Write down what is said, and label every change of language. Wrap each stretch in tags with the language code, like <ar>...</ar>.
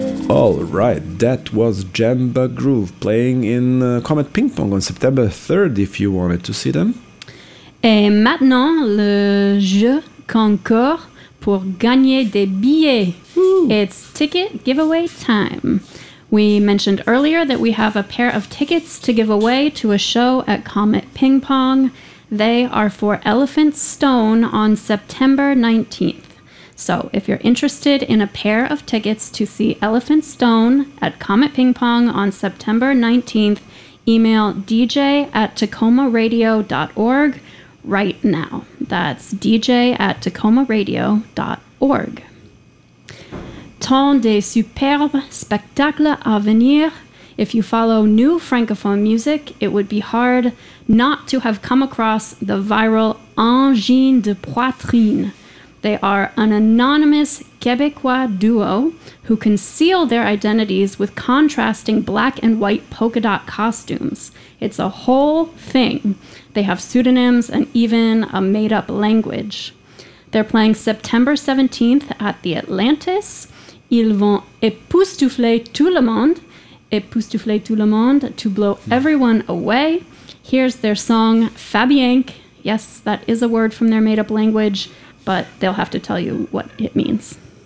<en>All right, that was Jamba Groove playing in Comet Ping Pong on September 3rd, if you wanted to see them.</en> <fr>Et maintenant, le jeu concours pour gagner des billets. Ooh.</fr> <en>It's ticket giveaway time. We mentioned earlier that we have a pair of tickets to give away to a show at Comet Ping Pong. They are for Elephant Stone on September 19th. So, if you're interested in a pair of tickets to see Elephant Stone at Comet Ping Pong on September 19th, email dj@tacomaradio.org right now. That's dj@tacomaradio.org.</en> <fr>Tant de superbes spectacles à venir.</fr> <en>If you follow new francophone music, it would be hard not to have come across the viral Angine de Poitrine. They are an anonymous Quebecois duo who conceal their identities with contrasting black and white polka dot costumes. It's a whole thing. They have pseudonyms and even a made-up language. They're playing September 17th at the Atlantis.</en> <fr>Ils vont époustoufler tout le monde, époustoufler tout le monde,</fr> <en>to blow everyone away. Here's their song, Fabienque. Yes, that is a word from their made-up language. But they'll have to tell you what it means.</en>